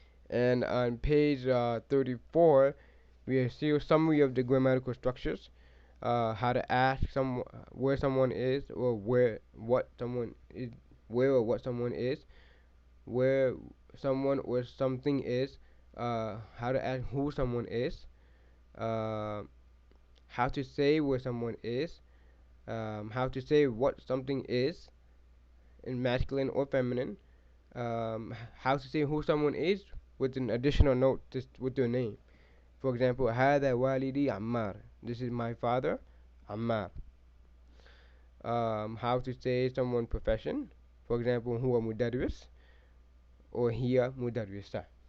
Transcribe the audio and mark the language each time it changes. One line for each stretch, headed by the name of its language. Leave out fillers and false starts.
English: And on page 34, we see a summary of the grammatical structures, how to ask where someone is, or where what someone is, where or what someone is, where someone or something is, how to ask who someone is, uh, how to say where someone is, how to say what something is in masculine or feminine, how to say who someone is with an additional note just with their name. For example,
Arabic: هذا والدي عمار.
English: This is my father, Ammar. How to say someone's profession. For example,
Arabic: هو مدرس or هي مدرسة.